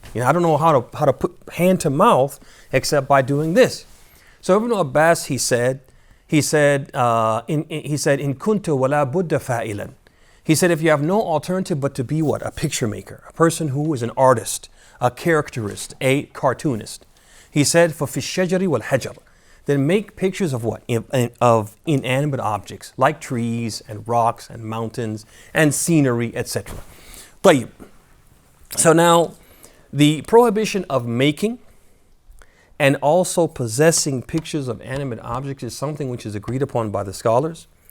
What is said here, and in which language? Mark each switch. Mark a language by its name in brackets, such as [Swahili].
[English] I don't know how to put hand to mouth except by doing this. So Ibn Abbas, he said, [Arabic] in kuntu wala budda fa'ilan. [English] He said, if you have no alternative but to be what? A picture maker, a person who is an artist, a caricaturist, a cartoonist. He said, [Arabic] فَفِي الشَّجَرِ وَالْحَجَرِ. [English] Then make pictures of what? Of inanimate objects like trees and rocks and mountains and scenery, etc. [Arabic] طيب. [English] So now, the prohibition of making and also possessing pictures of animate objects is something which is agreed upon by the scholars.